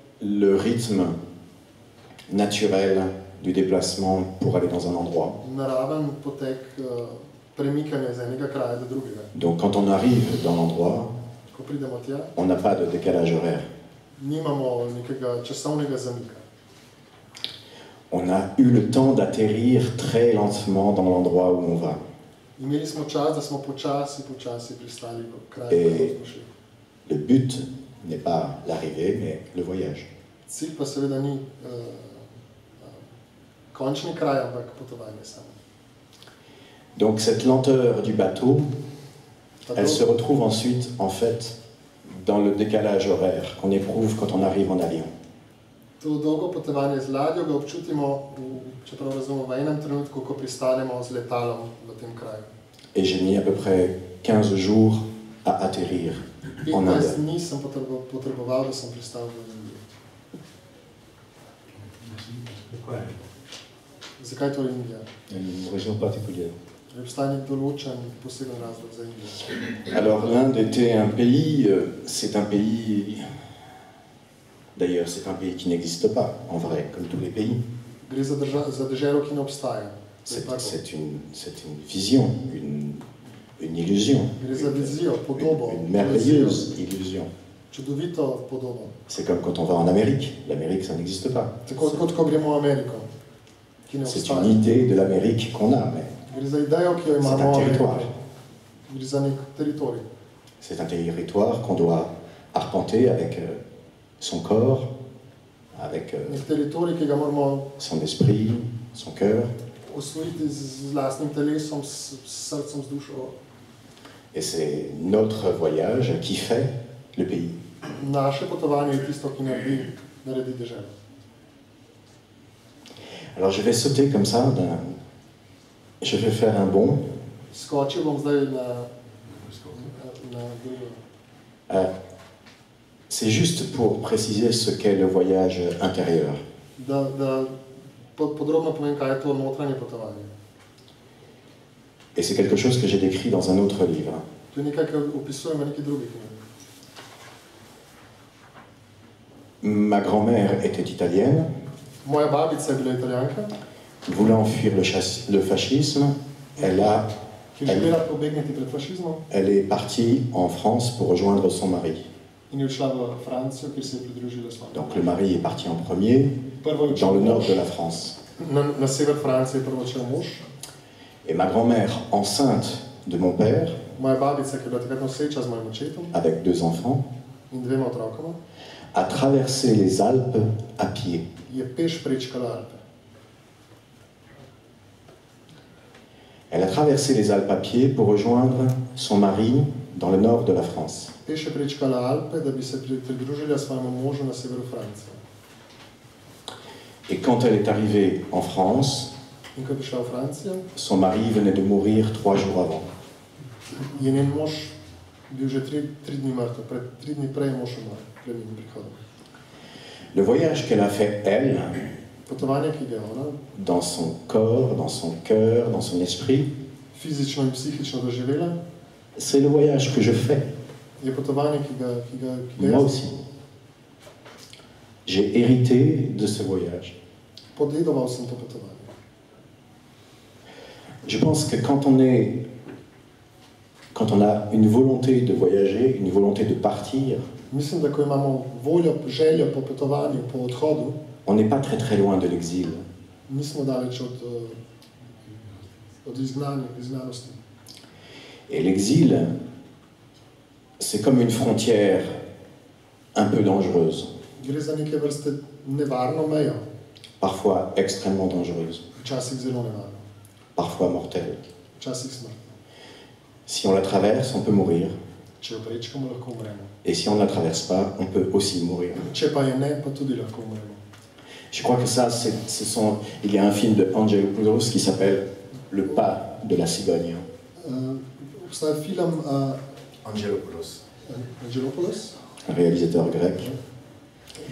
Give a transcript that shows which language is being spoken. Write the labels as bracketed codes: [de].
[fr] le rythme naturel du déplacement pour aller dans un endroit. [sl] naraven potek premikanja iz enega kraja do drugega. [fr] Donc quand on arrive dans l'endroit, [sl] Ko pridemo tja, [fr] on n'a pas de décalage horaire. [sl] nimamo nekega časovnega zamika. [fr] On a eu le temps d'atterrir très lentement dans l'endroit où on va. [sl] Imeli smo čas, da smo počasi pristali v kraju, [fr] Et [sl] kjer smo šli. [fr] le but n'est pas l'arrivée, mais le voyage. [sl] Cilj pa seveda ni končni kraj, ampak potovanje samo. [fr] Donc cette lenteur du bateau, elle se retrouve ensuite, en fait, dans le décalage horaire qu'on éprouve quand on arrive en avion. [sl] To dolgo potovanje z ladjo ga občutimo, čeprav razumemo, v enem trenutku, ko pristanemo z letalom v tem kraju. [fr] Et j'ai mis à peu près 15 jours à atterrir en [sl] 15 [fr] Inde. [sl] dni sem potreboval, da sem pristal v Indiji. Zakaj to Indija? [fr] Une raison particulière. [sl] Obstaja nek določen poseben razlog za Indijo. [fr] Alors l'Inde était un pays, c'est un pays, d'ailleurs c'est un pays qui n'existe pas en vrai, comme tous les pays. [sl] Gre za deželo, ki ne obstaja. [fr] C'est une vision, une illusion, [sl] Gre za vizijo, podobo, [fr] une merveilleuse illusion. [sl] čudovito podobo. [fr] C'est comme quand on va en Amérique. L'Amérique, ça n'existe pas. [sl] Tako kot ko gremo v Ameriko, ki ne [fr] C'est [sl] obstaja. [fr] une idée de l'Amérique qu'on a, mais [sl] Gre za idejo, ki jo [fr] c'est [sl] imamo [fr] un [sl] v [fr] territoire. [sl] Ameriki. Gre za nek teritorij. [fr] C'est un territoire qu'on doit arpenter avec son corps, avec [sl] Nek teritorij, ki ga moramo [fr] son esprit, son cœur. [sl] osvojiti z lastnim telesom, s srcem, z dušo. [fr] Et c'est notre voyage qui fait le pays. [sl] Naše potovanje je tisto, ki naredi deželo. [fr] Alors je vais sauter comme ça, je vais faire un bond. [sl] Skočil bom zdaj na drugo. [fr] C'est juste pour préciser ce qu'est le voyage intérieur. [sl] Da podrobno povem, kaj je to notranje potovanje. [fr] Et c'est quelque chose que j'ai décrit dans un autre livre. [sl] To je nekaj, kar opisujem v neki drugi knjigi. [fr] Ma grand-mère était italienne, [sl] Moja babica je bila Italijanka, [fr] voulant fuir le fascisme, [sl] ki je želela pobegniti pred fašizmom [fr] elle est partie en France pour rejoindre son mari. [sl] in je odšla v Francijo, kjer se je pridružila svojemu. [fr] Donc le mari est parti en premier, [sl] Prvo je [fr] dans le [sl] odšel [fr] nord [sl] mož, [fr] de la France. [sl] na sever Francije je prvo odšel mož. [fr] Et ma grand-mère, enceinte de mon père, [sl] Moja babica, ki je bila takrat noseča z mojim očetom [fr] avec 2 enfants, [sl] in 2 otrokoma, [fr] a traversé les Alpes à pied. [sl] je peš prečkala Alpe. [fr] Elle a traversé les Alpes à pied pour rejoindre son mari dans le nord de la France. [sl] Peš je prečkala Alpe, da bi se pridružila svojemu možu na severu Francije. [fr] Et quand elle est arrivée en France, [sl] In ko je prišla v Francijo, [fr] son mari venait de mourir 3 jours avant. [sl] je njen mož bil že 3 dni mrtev, 3 dni prej je mož umrl, pred njenim prihodom. [fr] Le voyage qu'elle a fait, elle, [sl] Potovanje, ki ga je ona [fr] dans son corps, dans son cœur, dans son esprit, [sl] fizično in psihično doživela, [fr] c'est le voyage que je fais, [sl] je potovanje, ki ga [fr] moi aussi. J'ai hérité de ce voyage. [sl] Podedoval sem to potovanje. [fr] Je pense que quand on a une volonté de voyager, une volonté de partir, [sl] Mislim, da ko imamo voljo, željo po potovanju, po odhodu, [fr] on n'est pas très très loin de l'exil. [sl] nismo daleč od izgnanosti. [fr] Et l'exil, c'est comme une frontière un peu dangereuse, [sl] Gre za neke vrste nevarno mejo, [fr] parfois extrêmement dangereuse, [sl] včasih zelo nevarno, [fr] parfois mortelle. [sl] včasih smrtno. [fr] Si on la traverse, on peut mourir. [sl] Če jo prečkamo, lahko umremo. [fr] Et si on ne la traverse pas, on peut aussi mourir. [sl] Če pa je ne, pa tudi lahko umremo. [fr] Je crois que ça, il y a un film de Angelopoulos qui s'appelle Le pas de la cigogne. [sl] Obstaja film Angelopoulos, Angelopoulos, [fr] un réalisateur grec, qui